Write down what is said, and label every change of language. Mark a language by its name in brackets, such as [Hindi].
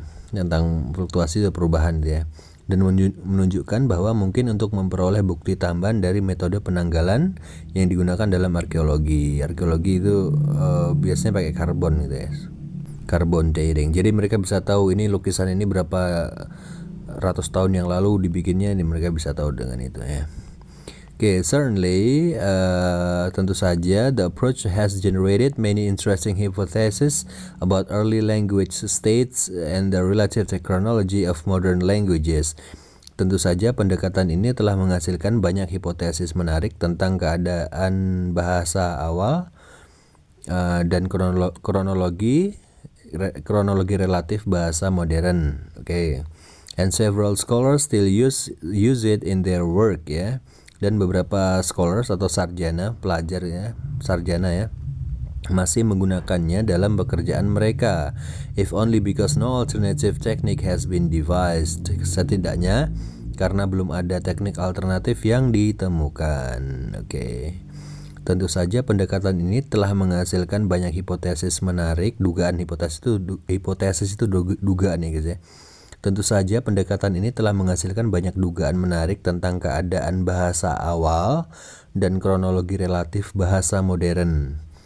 [Indonesian] Tentang fluktuasi itu perubahan, ya. Dan menunjukkan bahwa mungkin untuk memperoleh bukti tambahan dari metode penanggalan yang digunakan dalam arkeologi. Arkeologi itu biasanya pakai karbon, gitu ya, carbon dating. Jadi mereka bisa tahu ini lukisan ini berapa ratus tahun yang lalu dibikinnya, ini mereka bisa tahu dengan itu, ya. [English] Okay, certainly, [Indonesian] tentu saja, [English] the approach has generated many interesting hypotheses about early language states and the relative chronology of modern languages. [Indonesian] Tentu saja pendekatan ini telah menghasilkan banyak hipotesis menarik tentang keadaan bahasa awal dan kronologi relatif bahasa modern. Okay. [English] And several scholars still use it in their work, ya. [Indonesian] Dan beberapa scholars atau sarjana, pelajar, ya, sarjana, ya, masih menggunakannya dalam pekerjaan mereka. [English] If only because no alternative technique has been devised. [Indonesian] Setidaknya karena belum ada teknik alternatif yang ditemukan. Oke. Tentu saja pendekatan ini telah menghasilkan banyak hipotesis menarik. Dugaan hipotesis itu dugaan, ya guys, ya. Tentu saja pendekatan ini telah menghasilkan banyak dugaan menarik tentang keadaan bahasa awal dan kronologi relatif bahasa modern.